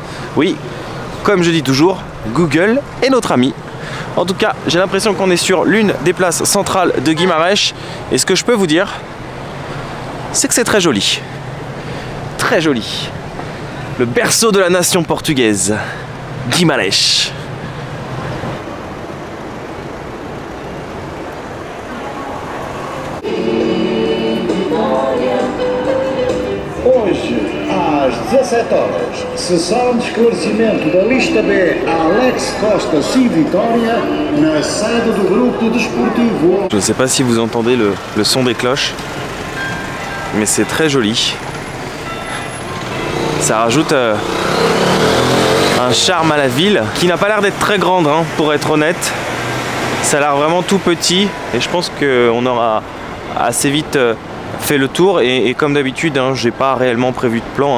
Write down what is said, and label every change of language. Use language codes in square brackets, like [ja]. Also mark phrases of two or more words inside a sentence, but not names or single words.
[fr] Oui, comme je dis toujours, Google est notre ami. En tout cas, j'ai l'impression qu'on est sur l'une des places centrales de Guimarães. Et ce que je peux vous dire, c'est que c'est très joli. Très joli. Le berceau de la nation portugaise, Guimarães. [pt] Hoje, às 17 horas, sessão de esclarecimento da lista B Alex Costa e Vitória na sede do grupo desportivo. [fr] Je ne sais pas si vous entendez le son des cloches, mais c'est très joli. Ça rajoute un charme à la ville qui n'a pas l'air d'être très grande, hein, pour être honnête. Ça a l'air vraiment tout petit et je pense qu'on aura assez vite fait le tour et comme d'habitude, hein, j'ai pas réellement prévu de plan, hein.